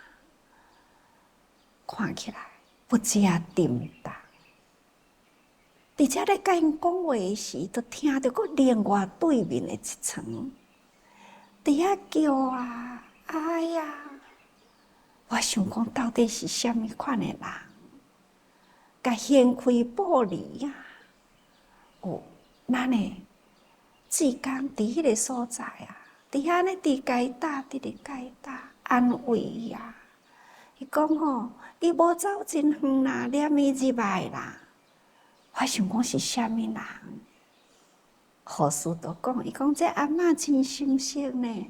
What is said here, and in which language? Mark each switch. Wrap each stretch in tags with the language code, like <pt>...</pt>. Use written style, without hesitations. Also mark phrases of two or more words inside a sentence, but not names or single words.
<nan>看起来不只沉重，而且咧甲因讲话时，就听到个另外对面的一层，伫遐叫啊！哎呀！我想讲，到底是虾米款的人？甲掀开玻璃啊！咱的志刚伫迄个所在啊！伫遐呢，伫甲伊搭，伫咧甲伊搭，安慰伊啊！伊讲伊无走真远啦，念伊入来啦。我想讲是虾米人？护士就讲，伊讲这阿嬷真心惜呢。</nan>